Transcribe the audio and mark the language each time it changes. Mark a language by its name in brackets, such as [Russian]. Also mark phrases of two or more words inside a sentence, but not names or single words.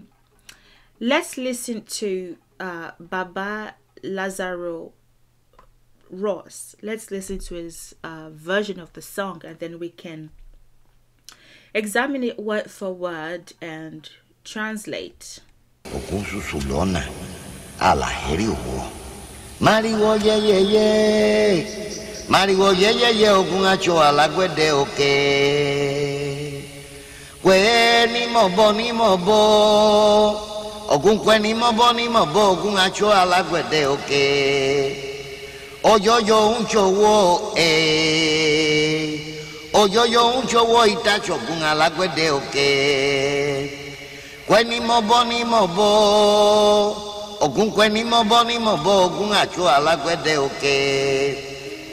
[English] Let's listen to Baba Lazaro Ross. Let's listen to his version of the song, and then we can examine it word for word and translate. [Lucumi] Oggun susulona alaheriwo. Mariwo ye ye ye, Mariwo ye ye ye, Oggun acho alagwede oke. Kwe ni mobo, Oggun kwe ni mobo, Oggun acho alagwede oke. Oyoyo unchowo Oyoyo unchowo itacho Oggun alagwede oke. Kweni mobo, Oggun kweni mobo, Oggun acho alagwede oke.